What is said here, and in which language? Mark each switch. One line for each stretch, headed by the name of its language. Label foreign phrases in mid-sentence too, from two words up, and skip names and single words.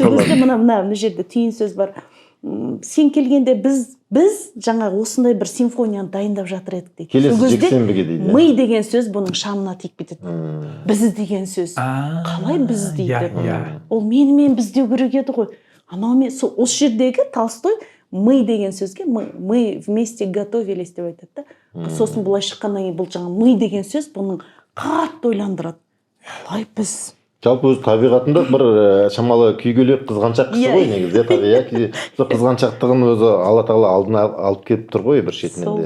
Kazakh: Сол кезде мына жерде түйін сөз бар. Сен келгенде біз жаңағы осындай бір симфонияны дайындап жатыр едік дейді. Келесі жексенбіге дейді. Ми деген сөз бұның шамына тиіп кетеді. Біз деген сөз. Қалай біз дейді? Ол менімен біз деу керек еді ғой. Анаумен осы жердегі Толстой мы деген сөзге
Russian: мы вместе готовились
Kazakh: деп айтады да. Сосын былай шыққаннан кейін бұл жаңа мы деген сөз бұның қатты ойландырады. Қалай біз? Жалпы өз табиғатында бір шамалы күйгелек қызғаншақ кісі ғой негізі, табиғи қызғаншақтығын өзі Алла Тағала алдына алып келіп тұр ғой бір шетінен де.